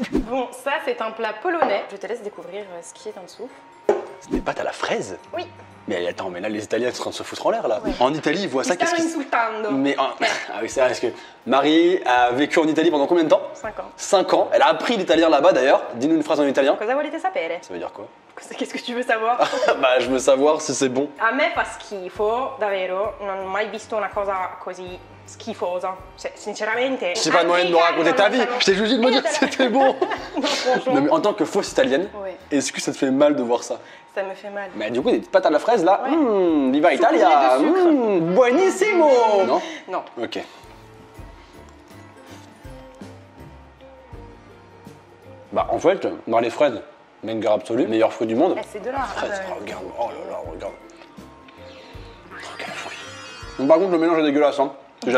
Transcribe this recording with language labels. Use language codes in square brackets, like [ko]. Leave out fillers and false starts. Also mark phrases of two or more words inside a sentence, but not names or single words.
[fr] Bon, ça, c'est un plat polonais. Je te laisse découvrir ce qui est en dessous. C'est des pâtes à la fraise? Oui. Mais attends, mais là, les Italiens sont en train de se foutre en l'air, là. En Italie, ils voient ça, qu'est-ce [it] Stiamo [fr] qu'ils... [it] insultando. [fr] Mais... Ah oui, c'est vrai, parce que Marie a vécu en Italie pendant combien de temps? 5 ans. 5 ans. Elle a appris l'italien là-bas, d'ailleurs. Dis-nous une phrase en italien. [it] Cosa volete sapere? [fr] Ça veut dire quoi? Qu'est-ce que tu veux savoir? Bah, je veux savoir si c'est bon. [it] A me fa schifo, davvero. Non ho mai visto una cosa così schifosa. Cioè, sinceramente. [fr] C'est pas le moyen de me raconter ta vie. Je t'ai juste dit de me dire que c'était bon. Non, franchement. Non, mais en tant que fausse italienne, Ouais. est-ce que ça te fait mal de voir ça? Ça me fait mal. Mais du coup, des pâtes à la fraise là, Ouais. [it] viva Italia, [fr] de sucre. [it] buonissimo. Non? [fr] Non. Ok. Bah en fait, dans les fraises, banger absolu, meilleur fruit du monde. Eh, c'est de là. Fraises, regarde, oh là là, regarde. Oh, quel fruit. Donc, par contre, le mélange est dégueulasse, hein.